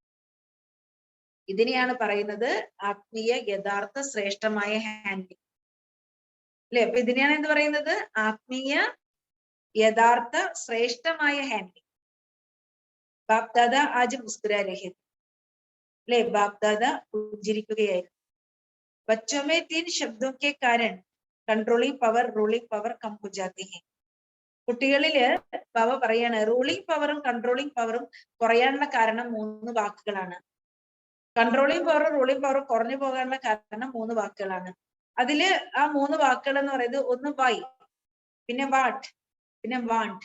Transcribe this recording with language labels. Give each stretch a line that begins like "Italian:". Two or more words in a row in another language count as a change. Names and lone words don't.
Malayalam: ഇതിനെയാണ് പറയുന്നത് ആത്മീയ യഥാർത്ഥ ശ്രേഷ്ഠമായ ഹാൻഡിലിംഗ് അല്ലെ? അപ്പൊ ഇതിനെയാണ് എന്ത് പറയുന്നത്? ആത്മീയ യഥാർത്ഥ ശ്രേഷ്ഠമായ ഹാൻഡിലിംഗ്.
Hindi: बाप दादा आज मुस्कुरा रहे അല്ലെ?
Malayalam: ബാപ് ദാദ പുഞ്ചിരിക്കുകയായിരുന്നു.
Hindi: बच्चों में 3 शब्दों के कारण
English: controlling power, ruling power
Hindi: कम हो जाती है.
Malayalam: കുട്ടികളില് ബാബ പറയാണ്
English: ruling power controlling power
Malayalam: കുറയാനുള്ള കാരണം 3 വാക്കുകളാണ്.
English: controlling power ruling power
Malayalam: കുറഞ്ഞു പോകാനുള്ള കാരണം 3 വാക്കുകളാണ്. അതില് ആ 3 വാക്കുകൾ എന്ന് പറയുന്നത് ഒന്ന് വൈ, പിന്നെ വാട്ട്, പിന്നെ വാണ്ട്.